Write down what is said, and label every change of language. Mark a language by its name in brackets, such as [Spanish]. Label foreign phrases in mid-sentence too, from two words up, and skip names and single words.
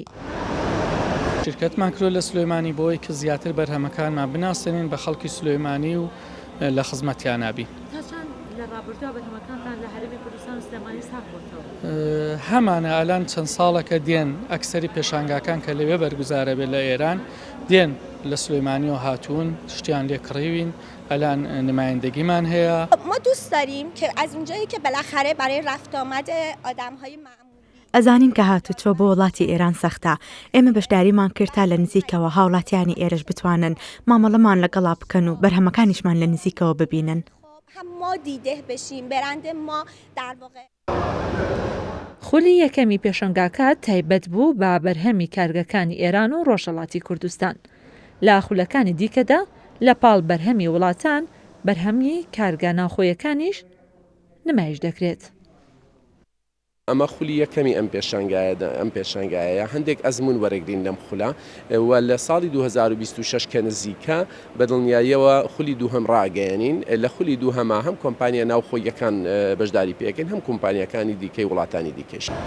[Central Kurdish] شرکەتمان کرۆ لە سلێمانی بۆی کە زیاتر بەرهەمەکانمان بناسێنین بە خەڵکی سلێمانی و لە خزمەتیان نابی. هەمانە ئالان چەند ساڵەکە دێن ئەکسەری پێشانگاکان کە لەوێ بەرگوزارە بێت لە ئێران دێن لە سلێمانی و هاتوون شتیان لێ کڕیوین الان نمایندگیمان هەیە. [Persian] ما دوست داریم که از اونجایی که بالاخره برای رفت آمد آدم‌های [Central Kurdish] ئەزانین کە هاتوچۆ بۆ وڵاتی ئێران سەختە. ئێمە بەشداریمان کرتا لە نزیکەوە هاوڵاتیانی ئێرەش بتوانن مامەڵەمان لەگەڵا بکەن و بەرهەمەکانیشمان لە نزیکەوە ببینن. [Persian] ما دیده بشیم برند ما در واقع. [Central Kurdish] خولی یەکەمی پێشەنگاکە تایبەت بوو بە بەرهەمی کارگەکانی ئێران و ڕۆژهەڵاتی کوردستان. لە خولەکانی دیکەدا لە پاڵ بەرهەمی وڵاتان بەرهەمی کارگە ناوخۆیەکانیش نمایش دەکرێت. ئەمە خولی یەکەمی ئەم پێشانگایە هەندێک ئەزمون وەرەگرین لەم خولا و لە ساڵی 2026 کە نزیکە بەدڵنیاییەوە خولی دووهەم ڕاگەیەنین لە خولی دووهەما هەم کۆمپانیا ناوخۆیەکان بەشداری پێکەین هەم کۆمپانیەکانی دیکەی وڵاتانی دیکەش.